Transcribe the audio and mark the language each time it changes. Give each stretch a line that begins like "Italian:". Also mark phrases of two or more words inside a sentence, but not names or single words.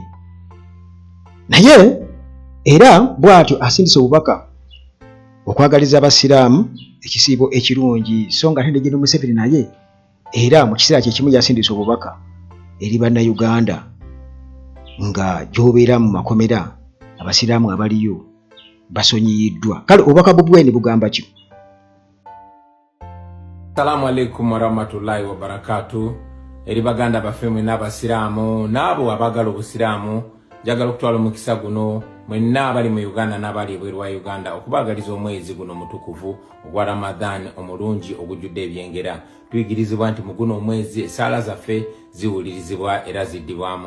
Ganda: Naye era bw'atyo asindise obubaka okwagaliza abasiraamu ekisiibo ekirungi, so nga ate General Museveni naye era mu kiseera kyekimu yasindise obubaka eri bannayuganda nga gy'obeera mu makomera abasiraamu abaliyo basonyiyiddwa. Kale obubaka Bobi bugamba ki?
Arabic: السلام عليكم ورحمة الله وبركاته.
Ganda: Eri baganda bafemwe n'abasiraamu n'abo abagala obusiraamu, njagala okutwala omukisa guno mwenna abali mu Uganda n'abali ebweru wa Uganda okubagaliza omwezi guno mutukuvu ogwa Ramadan omulungi ogujjudde ebyengera. Tuyigirizibwa nti mu guno omwezi esaala zaffe ziwulirizibwa era ziddibwamu.